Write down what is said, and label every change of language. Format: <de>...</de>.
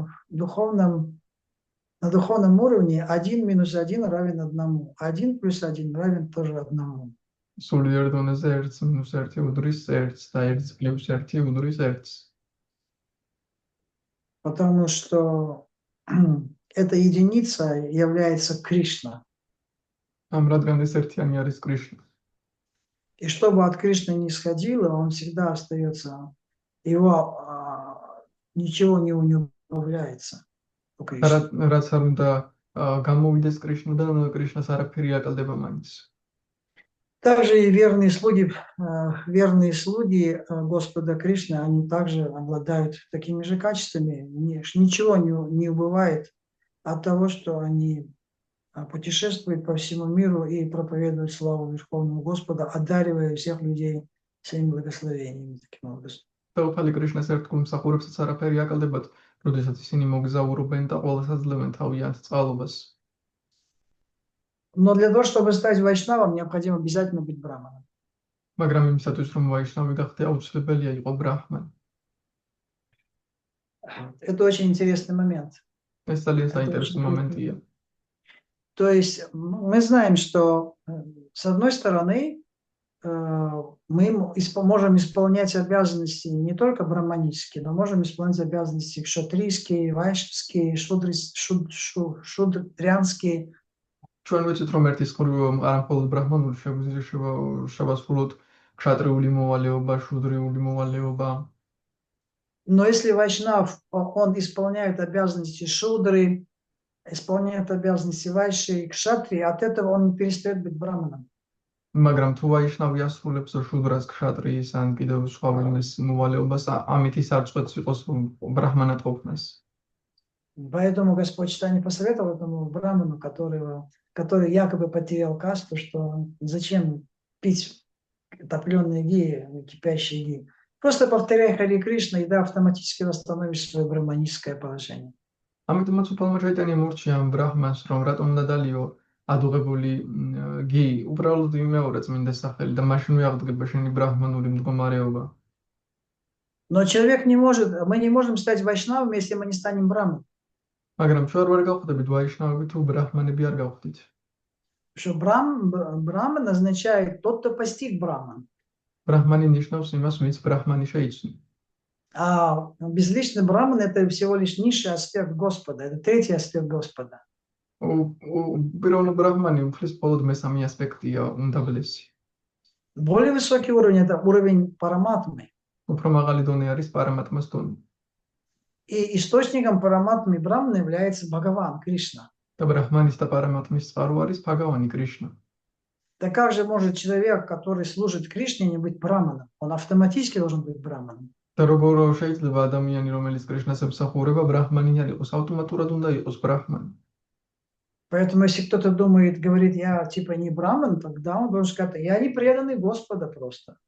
<ru>На духовном уровне 1 минус 1 равен 1. 1 плюс 1 равен тоже 1.</ru> <ka>სულიერ დონეზე 1 მინუს 1 უდრის 1 და 1 პლუს 1 უდრის 1.</ka> <ru>Потому что эта единица является Кришна.</ru> <ka>რადგან ეს ერთიანი არის კრიშნა.</ka> <ru>И что бы от Кришны не исходило, он всегда остается, его ничего не убавляется.</ru> <ka>რაც არ უნდა გამოვიდეს კრიშნიდან, კრიშნას არაფერი აკლდება მაინც.</ka> <ru>Также и верные слуги Господа Кришны, они также обладают такими же качествами. Ничего не убывает от того, что они путешествуют по всему миру и проповедуют славу Верховного Господа, одаривая всех людей своими благословениями таким образом.</ru> <ka>Таупали კრიშნას ერთგულ მსახურებსაც არაფერი აკლდებათ, როდესაც ისინი მოგზაურობენ და ყველას აძლევენ თავიანთ წყალობას.</ka> <ru>Но для того, чтобы стать вайшнавом, необходимо обязательно быть браманом.</ru> <ka>მაგრამ იმისათვის, რომ ვაიშნავი გახდე, აუცილებელია იყო ბრაჰმანი.</ka> <ru>Это очень интересный момент.</ru> <ka>ეს ძალიან საინტერესო მომენტია.</ka> <ru>То есть мы знаем, что с одной стороны мы можем исполнять обязанности не только браманические, но можем исполнять обязанности кшатрийские, вайшнавские, шудрянские.</ru> <ka>ჩვენ ვიცით, რომ ერთის მხრივ არა მხოლოდ ბრაჰმანული შეგვიძლია შევასრულოთ ქშატრიული მოვალეობა, შუდრიული моვალეობა.</ka> <ru>Но если вайшнав, он исполняет обязанности шудры, исполняет обязанности вайши и кшатри, от этого он не перестает быть браманом.</ru> <ka>მაგრამ თუ ვაიშნავი ასრულებს შუდრას, ქშატრიის ან კიდევ სხვა ვინმეს მოვალეობას, ამით ის არ წყვეტს იყოს ბრაჰმანად ყოფნას.</ka> <ru>Поэтому Господь Чайтанья посоветовал этому браману, который якобы потерял касту, что зачем пить топленые ги, кипящие ги. Просто повторяй Хари Кришна, и да, автоматически восстановишь свое браманическое положение.</ru> <ka>ამიტომაც უფალმა ჩაიტანია მორჩია ამ ბრაჰმანს, რომ რატომ უნდა დალიო ადუღებული გი, უბრალოდ იმეორე წმინდა სახელი და მაშინ აღდგება შენი ბრაჰმანული მდგომარეობა.</ka> <ru>Но мы не можем стать вайшнавами, если мы не станем браманом.</ru> <ka>მაგრამ ჩვენ არ გავხდებით ვაიშნავები თუ ბრაჰმანები არ გავხდით.</ka> <ru>Что браман означает тот, кто постиг браман.</ru> <ka>ბრაჰმანი ნიშნავს იმას, ვინც ბრაჰმანი შეიცნო.</ka> <ru>А безличный браман — это всего лишь низший аспект Господа, это третий аспект Господа.</ru> <ka>პირველ ბრაჰმანი უფლის მხოლოდ მესამე ასპექტია, უმდაბლესი.</ka> <ru>Более высокий уровень — это уровень параматмы.</ru> <ka>უფრო მაღალი დონე არის პარამატმას დონე.</ka> <ru>И источником параматмы брамана является Бхагаван, Кришна.</ru> <ka>და ბრაჰმანის და პარამატმის წყარო არის ბჰაგავანი კრიშნა.</ka> <ru>Да как же может человек, который служит Кришне, не быть браманом? Он автоматически должен быть браманом.</ru> <ka>და როგორ შეიძლება ადამიანი, რომელიც კრიშნას ემსახურება, ბრაჰმანი არ იყოს, ავტომატურად უნდა იყოს ბრაჰმანი.</ka> <ru>Поэтому, если кто-то думает, говорит, я типа не браман, тогда он должен сказать, я не преданный Господа просто.</ru>